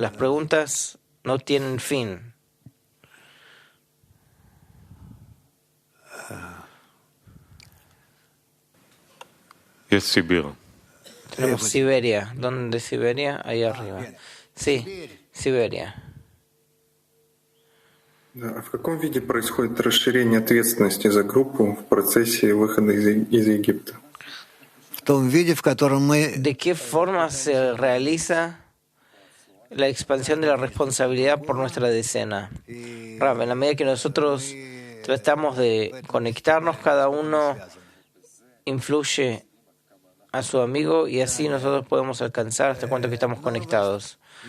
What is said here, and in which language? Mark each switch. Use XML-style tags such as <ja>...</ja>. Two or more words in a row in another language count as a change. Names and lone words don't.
<es>Las preguntas no tienen fin. Tenemos Siberia. ¿Dónde Siberia? Ahí arriba. Sí, Siberia.</es> <ru>В каком виде происходит расширение ответственности за группу в процессе выхода из Египта?</ru> <es>¿De qué forma se realiza la expansión de la responsabilidad por nuestra decena? En la medida que nosotros tratamos de conectarnos, cada uno influye a su amigo y así nosotros podemos alcanzar hasta cuánto que estamos conectados.</es>